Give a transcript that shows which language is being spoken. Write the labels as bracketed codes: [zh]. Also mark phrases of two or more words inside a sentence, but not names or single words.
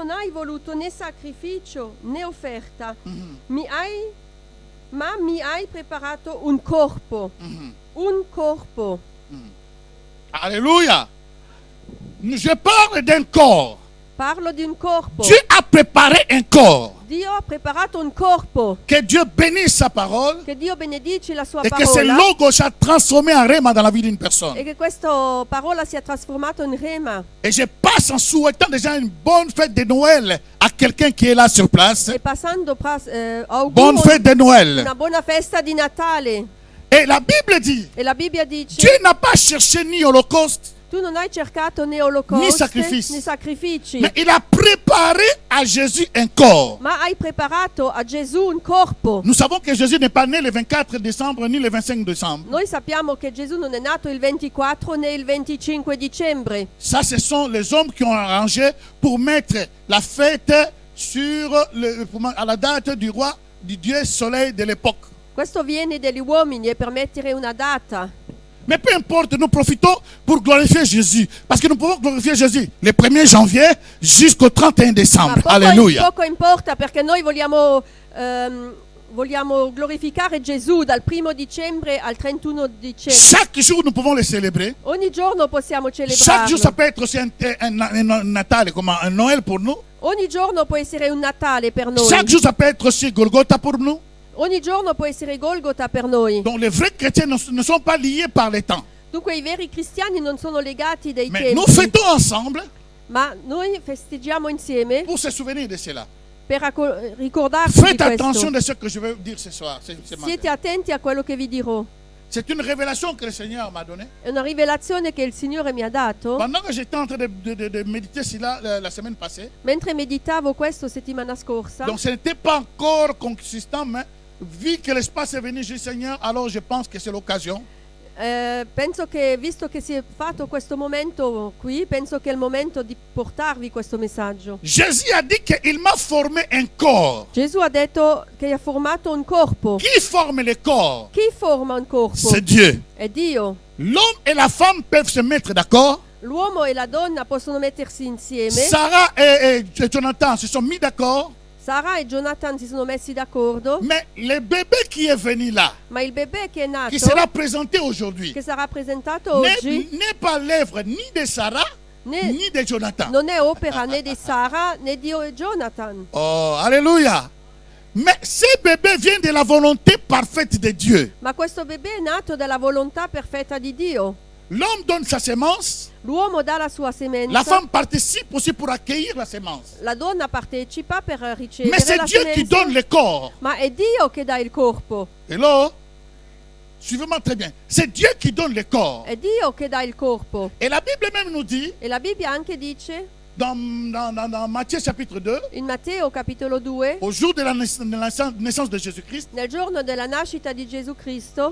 [it] hai voluto né sacrificio né offerta, mi hai preparato un corpo. Un corpo. [fr] Alléluia. Je parle d'un corps. [it] Parlo di un corpo. [fr] Dieu a préparé un corps. [it] Dio ha preparato un corpo. [fr] Que Dieu bénisse sa parole. [it] Che Dio benedice la sua [fr] Et que ce [it] parola. [fr] logo soit transformé en rhéma dans la vie d'une personne. [it] E che questa parola sia trasformata in rema. [fr] Et je passe en souhaitant déjà une bonne fête de Noël à quelqu'un qui est là sur place. [it] E passando auguro [fr] Bonne fête de Noël. [it] una buona festa di Natale. [fr] Et la Bible dit, [it] E la Bibbia dice: [fr] Dieu n'a pas cherché ni holocauste, [it] tu non hai cercato né olocausti né sacrifici, [fr] mais il a préparé à Jésus un corps. [it] ma hai preparato a Gesù un corpo. [fr] Nous savons que Jésus n'est pas né le 24 décembre ni le 25 décembre. [it] Noi sappiamo che Gesù non è nato il 24 né il 25 dicembre. [fr] Ça, ce sont les hommes qui ont arrangé pour mettre la fête à la date du roi, du Dieu soleil de l'époque. [it] Questo viene dagli uomini e per mettere una data. [fr] Mais peu importe, nous profitons pour glorifier Jésus. Parce que nous pouvons glorifier Jésus le 1er janvier jusqu'au 31 décembre. Alléluia. [it] Poco importa perché noi vogliamo glorificare Gesù dal 1 dicembre al 31 dicembre. [fr] Chaque jour, nous pouvons le célébrer. [it] Ogni giorno possiamo [fr] Chaque [it] celebrarlo. [fr] jour, ça peut être aussi un Natale, comme un Noël pour nous. [it] Ogni giorno può essere un Natale per noi. [fr] Chaque jour, ça peut être aussi Golgotha pour nous. [it] Ogni giorno può essere Golgota per noi. [fr] Donc les vrais chrétiens ne sont pas liés par les temps. [it] Dunque i veri cristiani non sono legati dai [fr] Mais [it] tempi. [fr] nous fêtons ensemble [it] Ma noi festeggiamo insieme [fr] pour se souvenir de cela. [it] per ricordarci di [fr] Faites attention [it] questo. [fr] de ce que je vais dire ce soir. ce matin. [it] Siete attenti a quello che vi dirò. [fr] C'est une révélation que le Seigneur m'a donnée. [it] È una rivelazione che il Signore mi ha dato. [fr] Pendant que j'étais en train de méditer cela la semaine passée, [it] Mentre meditavo questo settimana scorsa. [fr] donc ce n'était pas encore consistant, mais vu que l'espace est venu, j'ai dit Seigneur, alors je pense que c'est l'occasion. [it] Penso che visto che si è fatto questo momento qui, penso che è il momento di portarvi questo messaggio. [fr] Jésus a dit qu'il m'a formé un corps. [it] Gesù ha detto che ha formato un corpo. [fr] Qui forme le corps? [it] Chi forma un corpo? [fr] C'est Dieu. [it] È Dio. [fr] L'homme et la femme peuvent se mettre d'accord. [it] L'uomo e la donna possono mettersi insieme. [fr] Sarah et Jonathan se sont mis d'accord. [it] Sara e Jonathan si sono messi d'accordo. [fr] Mais le bébé qui est venu là, [it] Ma il bebè che è nato, [fr] qui sera présenté aujourd'hui, [it] che sarà presentato oggi, [fr] n'est pas l'œuvre ni de Sarah, ni de Jonathan. [it] non è opera né di Sara né di Jonathan. [fr] Oh, alléluia. Mais ce bébé vient de la volonté parfaite de Dieu. [it] Ma questo bebè è nato dalla volontà perfetta di Dio. [fr] L'homme donne sa semence, [it] L'uomo dà la sua semenza. [fr] la femme participe aussi pour accueillir la semence. [it] La donna partecipa per ricevere [fr] Mais c'est [it] la [fr] Dieu [it] semenza. [fr] qui donne le corps. [it] Ma è Dio che dà il corpo. [fr] Hello? Suivez-moi très bien. C'est Dieu qui donne le corps. [it] È Dio che dà il corpo. [fr] Et la Bible même nous dit, [it] E la Bibbia anche dice, [fr] dans Matthieu chapitre 2, [it] in Matteo capitolo 2, [fr] au jour de la naissance de Jésus-Christ, [it] nel giorno della nascita di Gesù Cristo,